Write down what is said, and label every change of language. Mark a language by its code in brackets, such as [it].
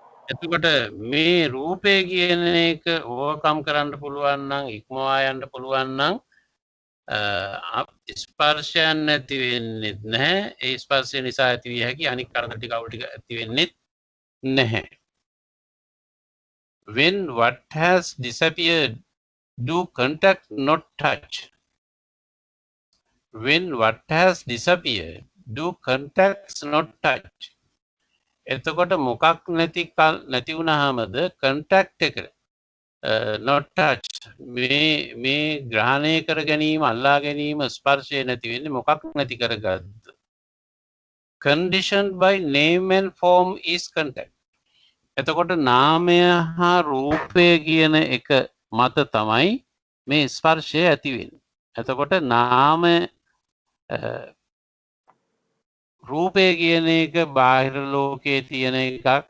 [si] එතකොට මේ රූපය කියන එක ඕවර්කම් කරන්න පුළුවන් නම් ඉක්මවා යන්න පුළුවන් නම් ස්පර්ශයන් නැති වෙන්නේ නැහැ. ඒ ස්පර්ශය නිසා ඇති විය හැකි අනික් කරදර ටික අවුල් ටික ඇති වෙන්නේ නැහැ. [en] When what has disappeared, do contact not touch? When what has disappeared, do contacts not touch? [si] එතකොට මොකක් නැති වුණාමද contact එක [en] not touch [si] මේ ග්‍රහණය කර ගැනීම අල්ලා ගැනීම ස්පර්ශය නැති වෙන්නේ මොකක් නැති කරගත්ද? [en] Conditioned by name and form is contact. [si] එතකොට නාමය හා රූපය කියන එක මත තමයි මේ ස්පර්ශය ඇති වෙන්නේ. එතකොට නාමය රූපය කියන එක බාහිර ලෝකයේ තියෙන එකක්.